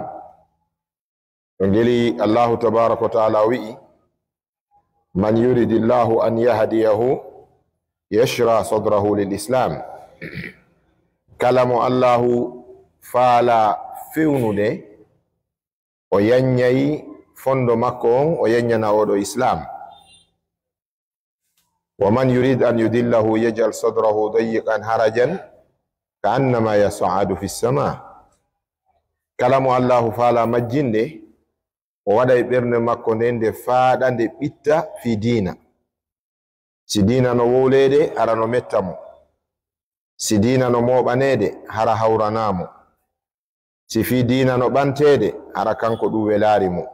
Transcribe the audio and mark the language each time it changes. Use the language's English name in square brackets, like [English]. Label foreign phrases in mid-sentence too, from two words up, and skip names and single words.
[Arabic] ngeli الله تبارك وتعالى wi'i من يرد الله أن يهديه يشرح صدره للإسلام. [Fula] kala mo Allahu faala fewnude o yanyayi fondo makko on o yanyana oɗo islam. [Arabic] ومن يرد أن يضله يجعل صدره ضيقا حرجا كأنما يصعد في السماء. [Fula] kala mo Allahu faala majjinde o waɗa e ɓernde makko nde faaɗa nde ɓitta fi diina. si diina no wowlede hara no metta mo, si diina no moɓanede hara hawranamo, si fi diina no ɓantede hara kanko ɗum welari mo.